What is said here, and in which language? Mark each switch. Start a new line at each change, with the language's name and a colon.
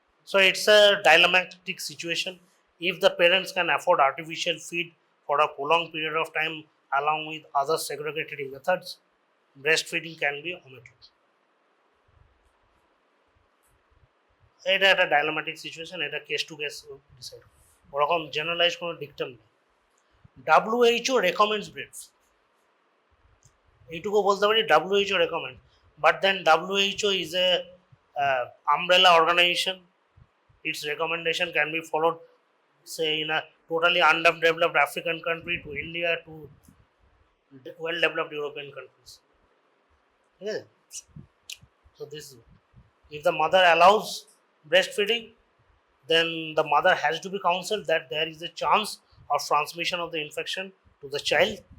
English: So it's a dilemmatic situation. If the parents can afford artificial feed for a prolonged period of time along with other segregatory methods, breastfeeding can be omitted.
Bangla: এটা একটা ডাইলেম্যাটিক situation, এটা case to case decide, ওরকম generalise কোনো ডিকটাম নেই।
English: WHO recommends breast,
Bangla: এইটুকু বলতে পারি,
English: WHO recommend, but then WHO is a umbrella organisation. Its recommendation can be followed, say, in a totally underdeveloped African country to India to well-developed European countries. Yeah. So this, if the mother allows breastfeeding, then the mother has to be counseled that there is a chance of transmission of the infection to the child.